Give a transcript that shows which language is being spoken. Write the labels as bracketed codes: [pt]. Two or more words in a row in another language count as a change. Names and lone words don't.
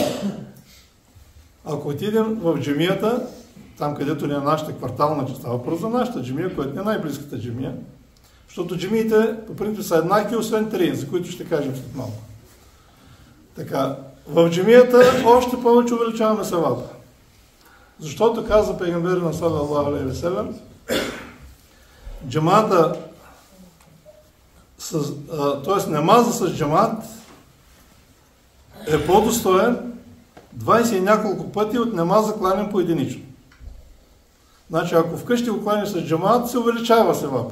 [bg] Ако отидем в джамията, там където не е нашата квартална част, става въпрос за нашата джамия, която не е най-близката джамия, защото джамиите по принцип са еднакви, освен три, за които ще кажем след малко. Така, в джамията още повече увеличаваме севапа. Защото казва пейгамбер на [ar] صلى الله عليه وسلم, [bg] джамата, т.е. намаза с джамат е по-достоен 20 и няколко пъти от намаза кланен поединично. Значи, ако вкъщи го кланиш с джамат, се увеличава севапа.